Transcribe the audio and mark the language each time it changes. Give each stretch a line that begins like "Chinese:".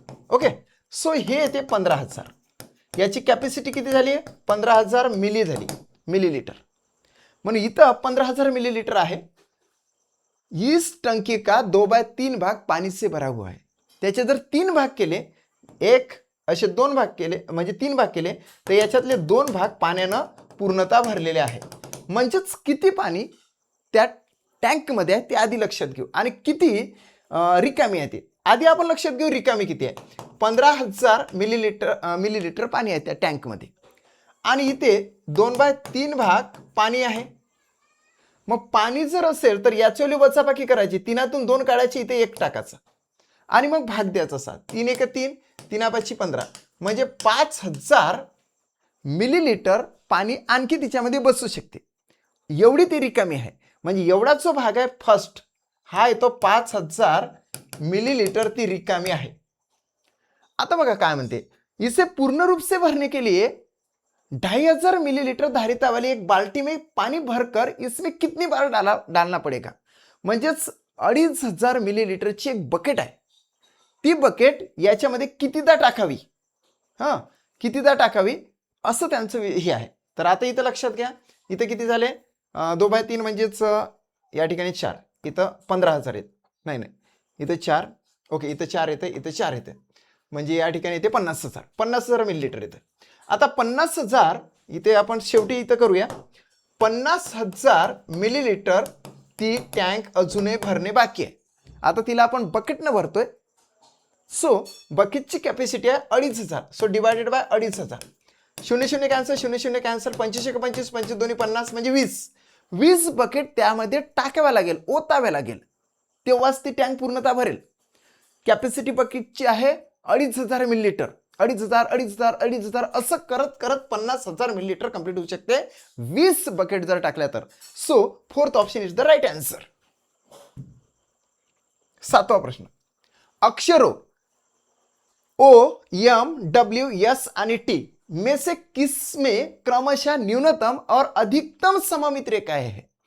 Marathi: Okay, so हे येते 15,000. याची कॅपॅसिटी किती झाली? 15,000 मिली झाली, मिलीलिटर. म्हणून इथं 15,000 मिलीलिटर आहे.
Hindi: इस टंकी का 2/3 भाग पाणी से भरा हुआ है.
Marathi: त्याचे जर 3 भाग केले, असे 2 भाग केले, म्हणजे 3 भाग केले, तर याच्यातले 2 भाग पाण्यानं पूर्णतः भरलेले आहे. म्हणजेच किती पाणी त्या टँक मध्ये आहे ते आधी लक्षात घेऊ, आणि किती रिकामी आहे ते आधी आपण लक्षात घेऊ. रिकामी किती आहे? 15,000 मिलीलिटर पाणी आहे त्या टँक मध्ये, आणि इथे 2/3 भाग पाणी आहे. मग पाणी जर असेल तर याच्यावली वजाबाकी करायची, 3तून 2 काढायची, इथे 1 टाकायचा आणि मग भाग द्यायचा असा. 3 1 3, 3 15, म्हणजे 5,000 मिलीलिटर पाणी आणखी तिच्यामध्ये बसू शकते, एवढी ती रिकामी आहे. म्हणजे एवढा जो भाग आहे फर्स्ट, हा येतो 5,000 मिलीलिटर ती रिकामी आहे. आता बघा काय म्हणते,
Hindi: इसे पूर्ण रूप से भरने के लिए 2,500 मिलीलिटर धारिता वाली एक बाल्टी में पानी भरकर इसमें कितनी बार डालना पड़ेगा.
Marathi: म्हणजेच 2,500 मिलीलिटरची एक बकेट आहे. ती बकेट याच्यामध्ये कितीदा टाकावी, कितीदा टाकावी असं त्यांचं हे आहे. तर आता इथं लक्षात घ्या, इथं किती झाले? 2/3 म्हणजेच या ठिकाणी 4, इथं 15,000 आहेत. नाही, इथं 4, ओके इथं 4 येतं, इथं 4 येतं, म्हणजे या ठिकाणी येते 50,000, 50,000 मिलीलिटर येतं. आता 50,000 इथे आपण शेवटी इथं करूया, 50,000 मिलीलिटर ती टँक अजूनही भरणे बाकी आहे. आता तिला आपण बकेटनं भरतोय, सो बकेटची कॅपॅसिटी आहे 2,500, so divided by 2,500. 0 cancel, 0 cancel, 25 25 25 दोन्ही 50 म्हणजे 20 बकेट त्यामध्ये टाकाव्या लागेल, ओताव्या लागेल, तेव्हाच ती टँक पूर्णतः भरेल. कॅपॅसिटी बकेटची आहे 2,500 मिलीलिटर, 2,500 असं करत करत 50,000 मिलीलिटर कंप्लीट होऊ शकते 20 बकेट जर टाकल्या तर.
English: So fourth option is the right answer.
Hindi: 7वा प्रश्न, अक्षरों O, M, W, S आणि T में से किसमें क्रमशः न्यूनतम और अधिकतम सममित रेखा है.